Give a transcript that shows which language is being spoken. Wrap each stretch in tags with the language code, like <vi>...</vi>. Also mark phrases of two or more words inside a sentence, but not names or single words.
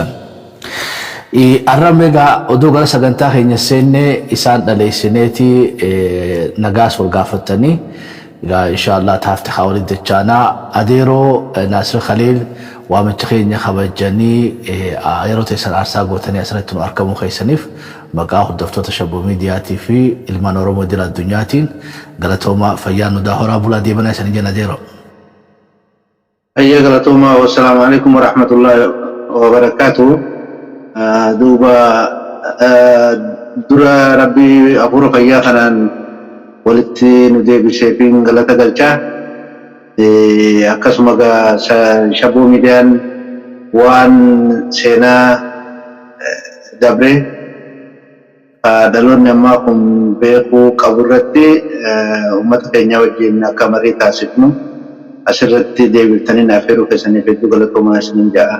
<om>Arrameega odoo gara sagantaa keenya seenne isaan dhaleessineeti nagaas wal gaafatanii inshallah taafte hawali dachaanaa adeeroo Naasir Khaliil waamicha keenya kabajanii yeroo teessan aarsaa gootanii asirratti nu argamuu keessaniif maqaa hordoftoota Shabboo Miidiyaatii fi ilmaan Oromoo dila addunyaatiin galatooma fayyaa nu daahoraa bulaa deebanaa isanii jenna adeeroo. Ayya galatooma</om> <ar>والسلام عليكم ورحمة الله وبركاته.</ar> <om>Duuba dura rabbii afuura fayyaa kanaan walitti nu deebisee fi galata galchaa akkasuma Shabboo Miidiyaan waan seenaa dabre dhaloonni ammaa kun beekuu qabu irratti uummata keenya wajjin akka marii taasifnu asirratti deebiftanii naaf heeruu keessaniif hedduu galatoomaa isiniin ja'a.</om>